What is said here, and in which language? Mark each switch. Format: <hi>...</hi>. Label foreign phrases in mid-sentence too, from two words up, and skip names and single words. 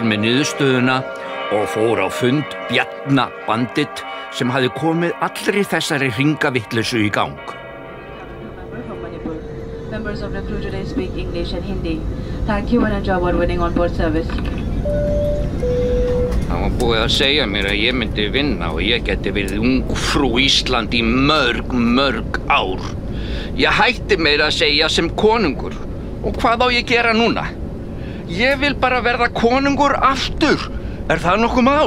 <is>með niðurstöðuna og fór á fund Bjarna Bandit sem hafði komið allri þessari hringavitleysu í gang.</is> <en>Members of the crew today speak English and Hindi. Thank you and enjoy award-winning on-board service.</en> <is>var búið að segja mér að ég myndi vinna og ég geti verið ungfrú Ísland í mörg ár. Ég hætti meira að segja sem konungur. Og hvað á ég að gera núna? Ég vil bara verða konungur aftur. Er það nokkuð mál?</is>